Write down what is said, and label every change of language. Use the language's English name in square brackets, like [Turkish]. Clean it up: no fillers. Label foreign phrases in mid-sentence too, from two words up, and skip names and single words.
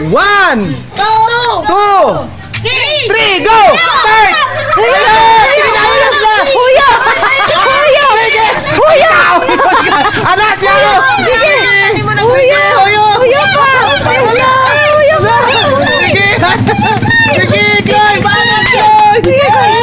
[English] 1, 2, 3, go! Start! [Filipino] Huyo! Huyo! Huyo! Ala, siya! Huyo! Huyo pa! Huyo! Huyo pa! Sige! Sige, Chloe! Banat, Chloe!